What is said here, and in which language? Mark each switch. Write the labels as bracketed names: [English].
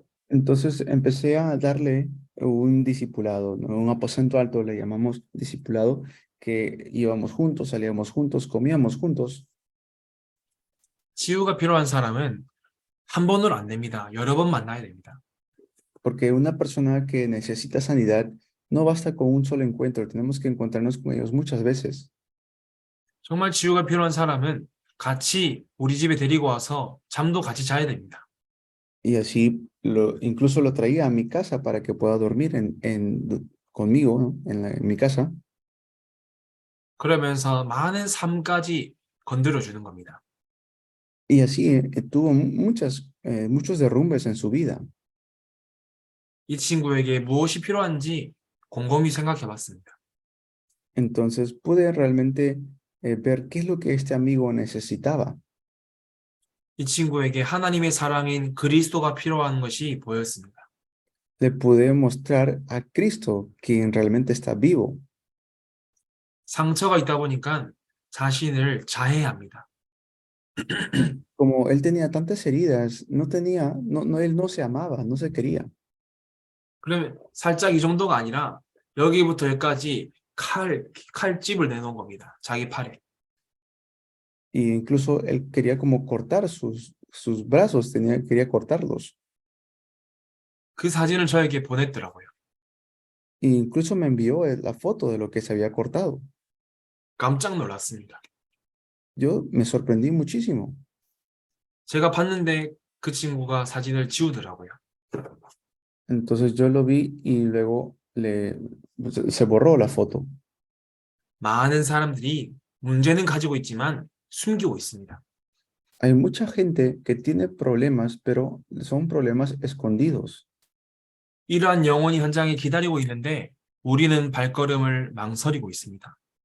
[Spanish] Entonces empecé a darle un discipulado, ¿no? Un aposento alto, le llamamos discipulado, que íbamos juntos, salíamos juntos, comíamos juntos. [Korean] 치유가 필요한 사람은 한 번으로 안 됩니다. 여러 번 만나야 됩니다. [Spanish] Porque una persona que necesita sanidad no basta con un solo encuentro, tenemos que encontrarnos con ellos muchas veces. [Korean] 정말 치유가 필요한 사람은 같이 우리 집에 데리고 와서 잠도 같이 자야 됩니다. [Spanish] Y así incluso lo traía a mi casa para que pueda dormir conmigo, ¿no? en mi casa. [Korean] 그러면서 많은 삶까지 건드려 주는 겁니다. [Spanish] Y así tuvo muchos derrumbes en su vida. [Korean] 이 친구에게 무엇이 필요한지 곰곰이 생각해 봤습니다. [Spanish] Entonces pude realmente ver qué es lo que este amigo necesitaba. [Korean] 이 친구에게 하나님의 사랑인 그리스도가 필요한 것이 보였습니다. [Spanish] le pude mostrar a Cristo, quien realmente está vivo. [Korean] 상처가 있다 보니까 자신을 자해합니다. [Spanish] Como él tenía tantas heridas, él no se amaba, no se quería. [Korean] 그러면 살짝 이 정도가 아니라 여기부터 여기까지 칼집을 내놓은 겁니다. 자기 팔에. [Spanish] Y incluso él quería como cortar sus brazos, quería cortarlos. [Korean] 그 사진을 저에게 보냈더라고요. [Spanish] E incluso me envió la foto de lo que se había cortado. [Korean] 깜짝 놀랐습니다. [Spanish] Yo me sorprendí muchísimo. [Korean] 제가 봤는데 그 친구가 사진을 지우더라고요. [Spanish] Entonces yo lo vi y luego se borró la foto. [Korean] 많은 사람들이 문제는 가지고 있지만 숨기고 있습니다. [Spanish] Hay mucha gente que tiene problemas, pero son problemas escondidos. [Korean] 이러한 영혼이 현장에 기다리고 있는데 우리는 발걸음을 망설이고 있습니다.